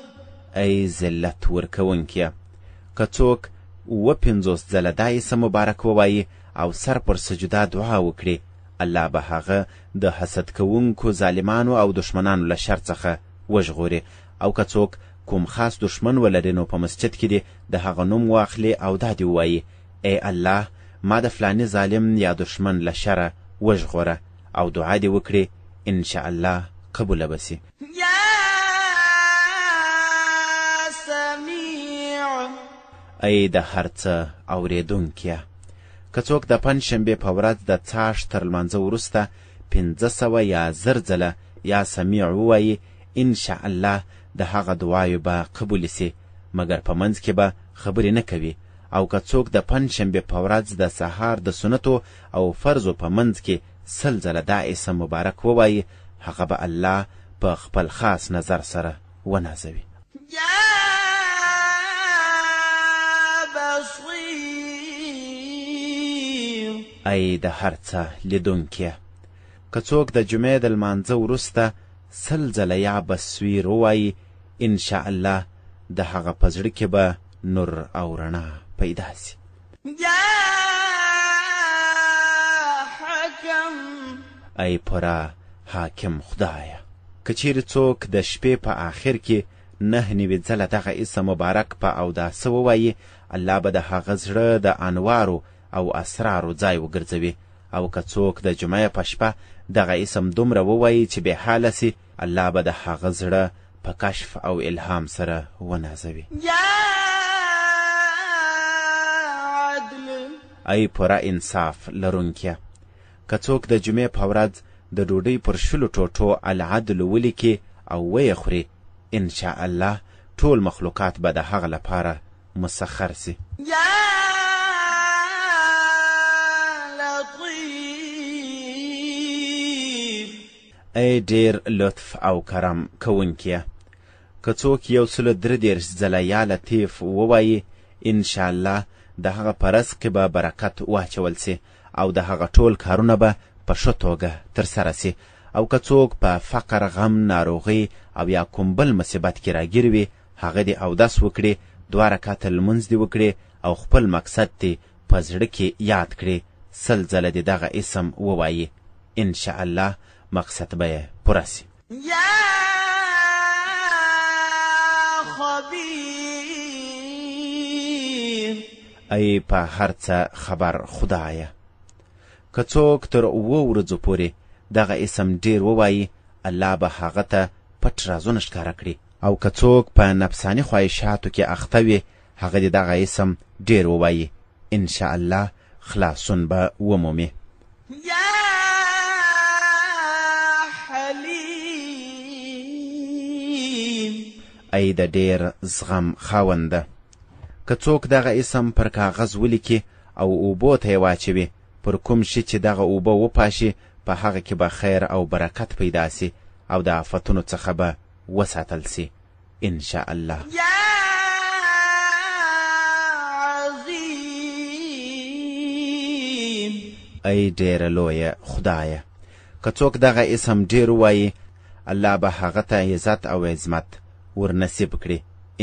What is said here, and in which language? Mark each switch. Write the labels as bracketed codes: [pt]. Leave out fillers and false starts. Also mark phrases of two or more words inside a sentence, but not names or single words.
[ps] ای ذلت ورکوونکیه، که څوک 50 ځله دا اسم مبارک ووایي او سر پر سجده دعا وکړي، الله به هغه د حسد کوونکو ظالمانو او دشمنانو له شر څخه وژغوري. او که څوک کوم خاص دشمن ولري نو په مسجد کې دې د هغه نوم واخلي او دا دې ووایي، ای الله ما د فلاني ظالم یا دشمن له شره وژغوره، او دعا دې وکړي، [ar] انشاءالله [ps] قبوله به سي. [ar] يا سميع [ps] ای د هر څه اورېدونکیه، که څوک د پنجشنبې په ورځ د څاښت تر لمانځه وروسته 500 یا 1000 ځله [ar] یا سمیع [ps] ووایي، [ar] انشاءالله [ps] د هغه دعایو به قبول سي، مګر په منځ کې به خبرې نه کوي. او که څوک د پنجشنبې په ورځ د سهار د سنتو او فرضو په منځ کې 100 ځله دا اسم مبارک ووایي، هغه به الله په خپل خاص نظر سره ونازوي. [ar] يا بصير [ps] ای د هر څه لیدونکیه، که څوک د جمعې د لمانځه وروسته 100 ځله [ar] یا بصیر [ps] ووایي، [ar] انشاءالله [ps] د هغه په زړه کې به نور او رڼا پیدا سي. [ar] يا حكم [ps] ای پورا حاکم خدایه، که چیرې څوک د شپې په آخر کې 9 ځله دغه اسم مبارک په اوداسه ووایي، الله به د هغه زړه د انوارو او اسرارو ځای وګرځوي. او که څوک د جمعې په شپه دغه اسم دومره ووایي چې بې حاله سي، الله به د هغه زړه په کشف او الهام سره ونازوي. [ar] يا عدل [ps] ای پوره انصاف لرونکیه، که څوک د جمعې په ورځ د ډوډۍ پر 20 ټوټو العدل ولیکي او ویې خوري، [ar] انشاءالله [ps] ټول مخلوقات به د هغه لپاره مسخر سي. [ar] يا لطيف [ps] ای ډیر لطف او کرم کوونکیه، که څوک 133 ځله [ar] یا لطیف [ps] ووایي، [ar] انشاءالله [ps] د هغه په رزق کې به برکت واچول سي او د هغه ټول کارونه به په ښه توګه ترسره سي. او که څوک په فقر، غم، ناروغۍ او یا کوم بل مصیبت کې راګیر وي، هغه دې اودس وکړي، 2 رکعته لمونځ دې وکړي او خپل مقصد دې په زړه کې یاد کړي، 100 ځله دې دغه اسم ووایي، [ar] انشاءالله [ps] مقصد به یې پوره سي. [ar] يا خبير [ps] ای په هر څه خبر خدایه، که څوک تر 7 ورځو پورې دغه اسم ډیر ووایي، الله به هغه ته پټ رازونه ښکاره کړي. او که څوک په نفساني خواهشاتو کې اخته وي، هغه دې دغه اسم ډیر ووایي، [ar] انشاءالله [ps] خلاصون به ومومي. [ar] يا حليم [ps] ای د ډیر زغم خاونده، که څوک دغه اسم پر کاغذ ولیکي او اوبو ته یې واچوي، پر کوم شي چې دغه اوبه وپاشي، په هغه کې به خیر او برکت پیدا سي او د آفتونو څخه به وساتل سي، [ar] انشاءالله. يا عظيم [ps] ای ډیره لویه خدایه، که څوک دغه اسم ډیر ووایي، الله به هغه ته عزت او عظمت ورنصیب کړي،